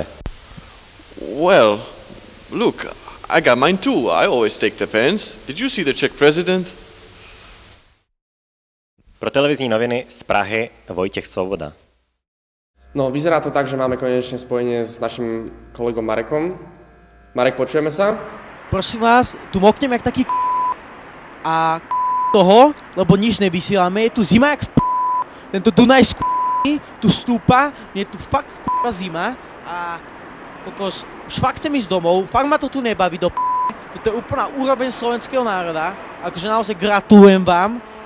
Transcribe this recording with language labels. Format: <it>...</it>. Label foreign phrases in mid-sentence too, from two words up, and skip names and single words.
<en>Well, look, I got mine too. I always take the pens. Did you see the Czech president?</en> <cs>Pro televizní noviny z Prahy Vojtěch Svoboda.</cs> <sk>No, vyzerá to tak, že máme konečne spojenie s našim kolegom Marekom. Marek, počujeme sa? Prosím vás, tu moknem jak taký a toho, lebo nič nevysíláme, je tu zima jak tento Dunaj tu stúpa, mne tu fakt zima a kokos, už fakt chcem ísť domov, fakt ma to tu nebaví do toto je úplná úroveň slovenského národa, akože naozaj gratulujem vám,</sk>